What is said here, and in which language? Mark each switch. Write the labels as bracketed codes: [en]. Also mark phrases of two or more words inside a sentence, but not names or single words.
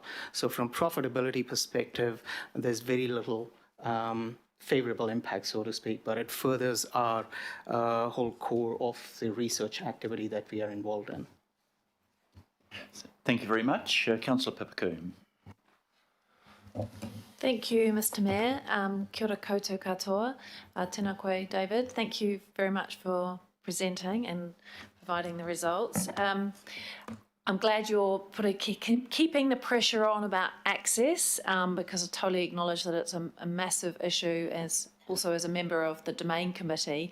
[en] So from profitability perspective, there's very little favourable impact, so to speak, but it furthers our whole core of the research activity that we are involved in. Thank you very much. Councillor Pipacoon. Thank you, Mr. Mayor. [mi] Kia ora koutou katoa. Tēnā koe, David. [en] Thank you very much for presenting and providing the results. I'm glad you're keeping the pressure on about access, because I totally acknowledge that it's a massive issue as a member of the Domain Committee.